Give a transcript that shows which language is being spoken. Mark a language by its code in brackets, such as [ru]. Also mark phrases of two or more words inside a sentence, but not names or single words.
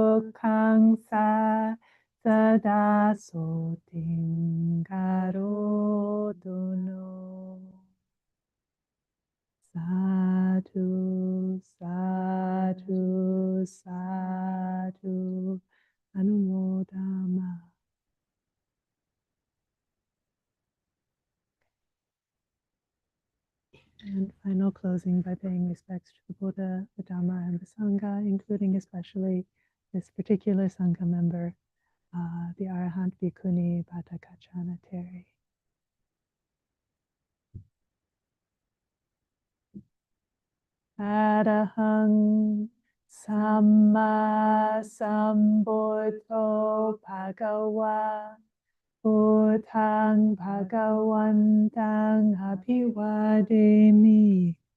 [pi] Sa Sada Soting Karotu no Sadhu, sadhu, sadhu, Anumodama. [en] And final closing by paying respects to the Buddha, the Dhamma, and the Sangha, including especially this particular Sangha member the Arahant Bhikkhuni Bhattakachana Theri. [pi] Arahang Samma Sambuddho Bhagava Buddhang Bhagavantang Abhivademi